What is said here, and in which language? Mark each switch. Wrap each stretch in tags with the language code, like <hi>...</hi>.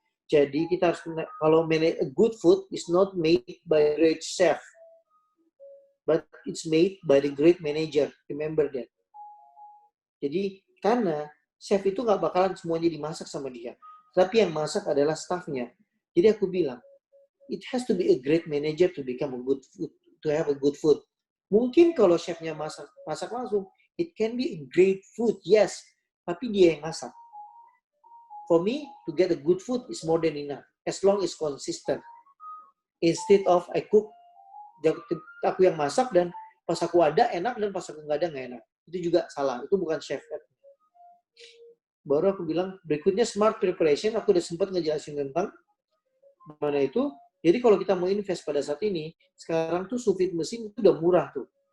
<id>Jadi kita harus, kalau</id> <en>a good food is not made by a great chef, but it's made by the great manager. Remember that.</en> <id>Jadi karena chef itu nggak bakalan semuanya dimasak sama dia, tapi yang masak adalah staffnya. Jadi aku bilang,</id> <en>it has to be a great manager to become a good food, to have a good food.</en> <id>Mungkin kalau chefnya masak langsung,</id> <en>it can be a great food, yes,</en> <id>tapi dia yang masak.</id> <en>For me, to get a good food is more than enough, as long as consistent. Instead of I cook,</en> <id>aku yang masak dan pas aku ada enak dan pas aku nggak ada nggak enak. Itu juga salah, itu bukan chef. Baru aku bilang, berikutnya smart preparation, aku udah sempat ngejelasin tentang mana itu. Jadi kalau kita mau invest pada saat ini, sekarang tuh sous vide mesin itu udah murah tuh.</id>